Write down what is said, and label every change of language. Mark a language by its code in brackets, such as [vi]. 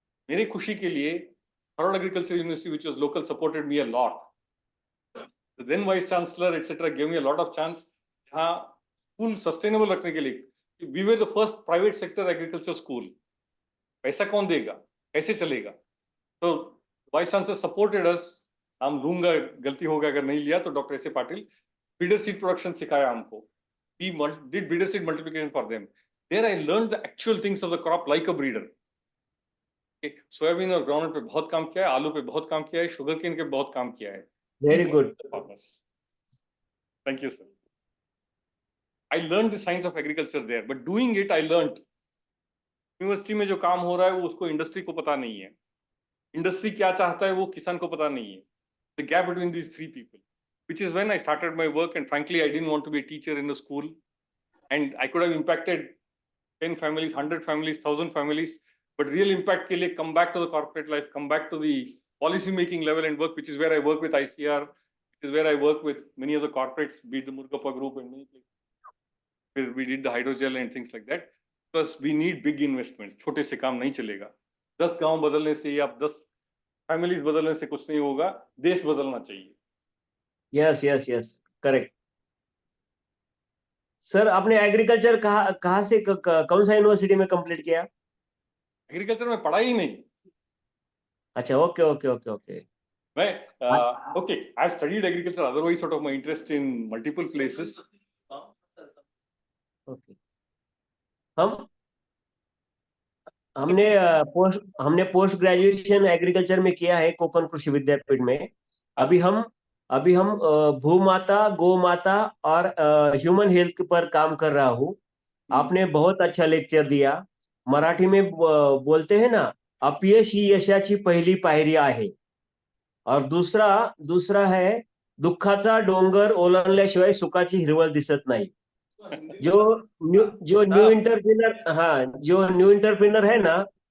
[hi] मेरी खुशी के लिए [en] Harvard Agriculture University, which was local, supported me a lot. The then vice chancellor, etc., gave me a lot of chance. [hi] जहाँ school sustainable रखने के लिए, [en] we were the first private sector agriculture school. [hi] पैसा कौन देगा, कैसे चलेगा? [en] तो vice chancellor supported us. [hi] हम लूंगा, गलती होगा अगर नहीं लिया तो doctor S A Patil feeder seed production सिखाया हमको. [en] We did feeder seed multiplication for them. There I learned the actual things of the crop like a breeder. [hi] Soybean और ग्राउंडनट पे बहुत काम किया है, आलू पे बहुत काम किया है, शुगर केन के बहुत काम किया है. [en] Very good. Farmers. Thank you, sir. I learned the science of agriculture there, but doing it, I learned. [hi] University में जो काम हो रहा है वो उसको इंडस्ट्री को पता नहीं है. इंडस्ट्री क्या चाहता है वो किसान को पता नहीं है. [en] The gap between these three people, which is when I started my work, and frankly, I didn't want to be a teacher in the school, and I could have impacted 10 families, 100 families, 1,000 families, but real impact [hi] ke liye [en] come back to the corporate life, come back to the policy making level and work, which is where I work with ICR, which is where I work with many of the corporates, be it the Murugappa Group and many places. Where we did the hydrogel and things like that, because we need big investments. [hi] छोटे से काम नहीं चलेगा. 10 गांव बदलने से या 10 families बदलने से कुछ नहीं होगा. देश बदलना चाहिए. [en] Yes correct. [hi] सर आपने एग्रीकल्चर कहाँ से कौन सा यूनिवर्सिटी में कंप्लीट किया? एग्रीकल्चर में पढ़ा ही नहीं. अच्छा, ओके. [en] मैं okay, I studied agriculture otherwise, sort of my interest in multiple places. Okay. [hi] हमने पोस्ट ग्रेजुएशन एग्रीकल्चर में किया है कोकण कृषि विद्यापीठ में. अभी हम भूमाता, गौ माता और ह्यूमन हेल्थ पर काम कर रहा हूँ. आपने बहुत अच्छा लेक्चर दिया. मराठी में बोलते हैं ना, [mr] अपयश ही यशाची पहिली पायरी आहे. [hi] और दूसरा है, [mr] दुःखाचा डोंगर ओलांडल्याशिवाय सुखाची हिरवळ दिसत नाही. [hi] जो न्यू इंटरप्रेनर है ना.